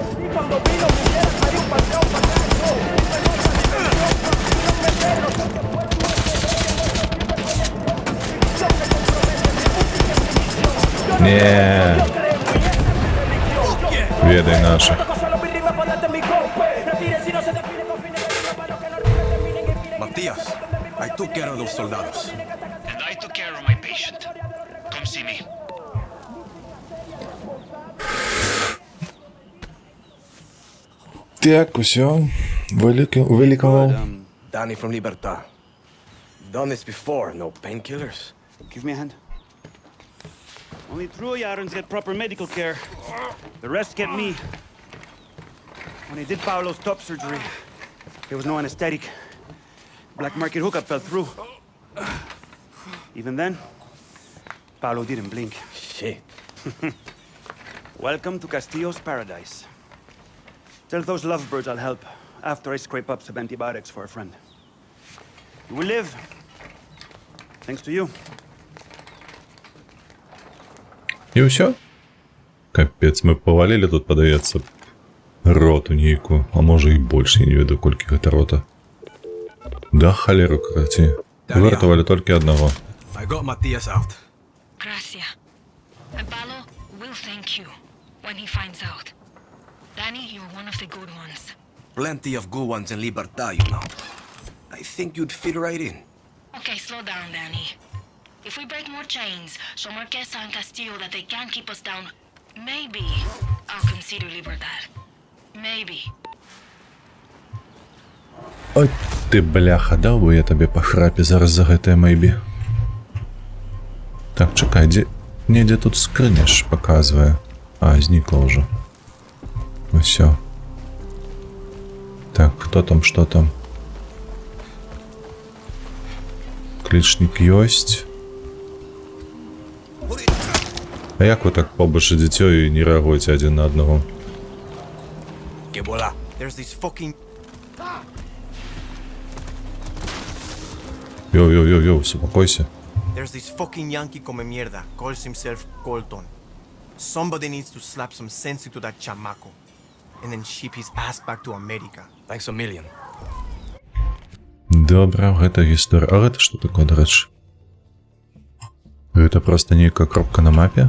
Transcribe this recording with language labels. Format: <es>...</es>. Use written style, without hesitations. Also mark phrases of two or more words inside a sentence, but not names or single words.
<be>Не. Ведай наших.</be> <en>Matías, I took care of those soldados. And I took care of my patient. Come see me.</en> <be>Так, усё. Вылікаваў.</be> <en>Danny from Libertad. Done this before, no painkillers. Give me a hand. Only true Yarans get proper medical care. The rest get me. When I did Paolo's top surgery, there was no anesthetic. Black market hookup fell through. Even then, Paolo didn't blink. Shit. Welcome to Castillo's paradise. Tell those lovebirds I'll help after I scrape up some antibiotics for a friend. You will live. Thanks to you.</en> <be>І ўсё? Капец, мы павалілі тут, падаецца, роту нейкую, а можа і больш, я не ведаю, колькі гэта рота. Да халеру, караці. Выратавалі толькі аднаго.</be> <en>I got Matías out. Gracias. And Paolo will thank you when he finds out. Danny, you're one of the good ones. Plenty of good ones in Libertad, you know. I think you'd fit right in. Okay, slow down, Danny. If we break more chains, show Marquesa and Castillo that they can't keep us down, maybe I'll consider Libertad. Maybe.</en> <be>Ой, ты, бляха, даў бы я табе па храпе зараз за гэтае майбі. Так, чакай, недзе тут скрыня ж паказвае. А, знікла ўжо. Усё. Так, хто там, што там? Клічнік ёсць. А як вы так побач ідзіце і не рэагуеце адзін на аднаго?</be> <en>There's this fucking...</en> <be>Йоу, супокойся.</be> <en>There's this fucking Yankee</en> <es>come mierda,</es> <en>calls himself Colton. Somebody needs to slap some sense into that chamaco. And then ship his ass back to America. Thanks a million.</en> <be>Добра, гэта гісторыя. А гэта што такое, дарэчы? Гэта проста нейкая кропка на мапе?</be>